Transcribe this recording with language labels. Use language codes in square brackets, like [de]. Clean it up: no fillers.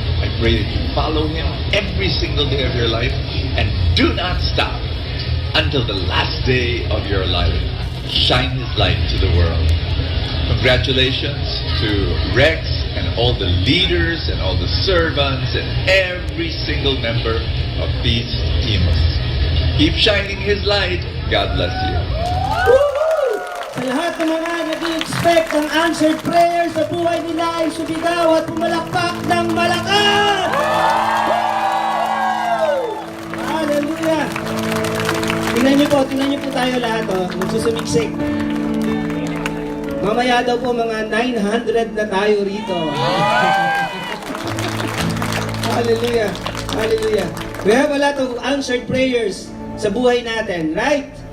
[en] I pray that you follow Him every single day of your life and do not stop until the last day of your life. Shine His light to the world. Congratulations to Rex and all the leaders and all the servants and every single member of Feast Imus. Keep shining His light. God bless you. Woo! [tl] Sa lahat ng mga nag-i-expect ng answered prayer sa buhay nila ay sumigaw at pumalakpak ng malakas! Woo! Hallelujah! Tingnan niyo po tayo lahat, magsusumiksik. Mamaya daw po mga 900 na tayo rito. Hallelujah! Hallelujah! [en] We have a lot of answered prayers sa buhay natin, right?